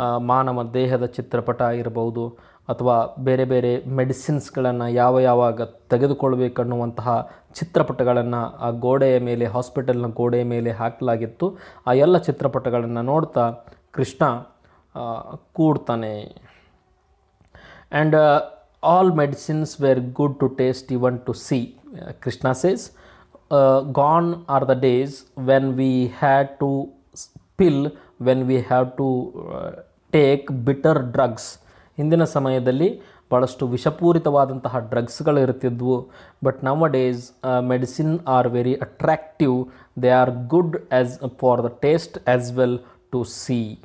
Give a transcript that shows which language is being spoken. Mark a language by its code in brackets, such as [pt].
[kn] ಮಾನವ ದೇಹದ ಚಿತ್ರಪಟ ಇರಬಹುದು ಅಥವಾ ಬೇರೆ ಬೇರೆ ಮೆಡಿಸಿನ್ಸ್ಗಳನ್ನು ಯಾವಾಗ ತೆಗೆದುಕೊಳ್ಬೇಕನ್ನುವಂತಹ ಚಿತ್ರಪಟಗಳನ್ನು ಆ ಗೋಡೆಯ ಮೇಲೆ, ಹಾಸ್ಪಿಟಲ್ನ ಗೋಡೆಯ ಮೇಲೆ ಹಾಕಲಾಗಿತ್ತು. ಆ ಎಲ್ಲ ಚಿತ್ರಪಟಗಳನ್ನು ನೋಡ್ತಾ Krishna ಕೂಡ್ತಾನೆ. [en] And all medicines were good to taste, even to see. Krishna says, gone are the days when we had to pill, when we have to take bitter drugs. [kn] ಹಿಂದಿನ ಸಮಯದಲ್ಲಿ ಭಾಳಷ್ಟು ವಿಷಪೂರಿತವಾದಂತಹ ಡ್ರಗ್ಸ್ಗಳು ಇರ್ತಿದ್ವು. [en] But nowadays medicine are very attractive. They are good as far the taste as well to see.